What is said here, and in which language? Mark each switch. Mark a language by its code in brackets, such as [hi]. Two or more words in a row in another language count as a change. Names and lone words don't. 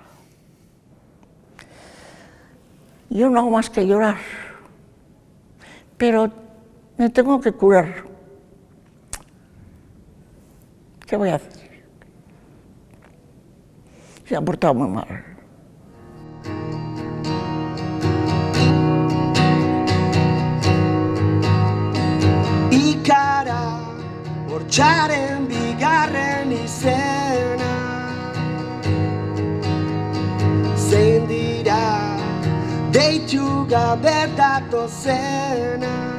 [es] Yo no hago más que llorar, pero me tengo que curar. ¿Qué voy a hacer? Se ha portado muy mal. [eu] Ikara, bortxaren bigarren izena. Zein dira, deitu gabe datozenak.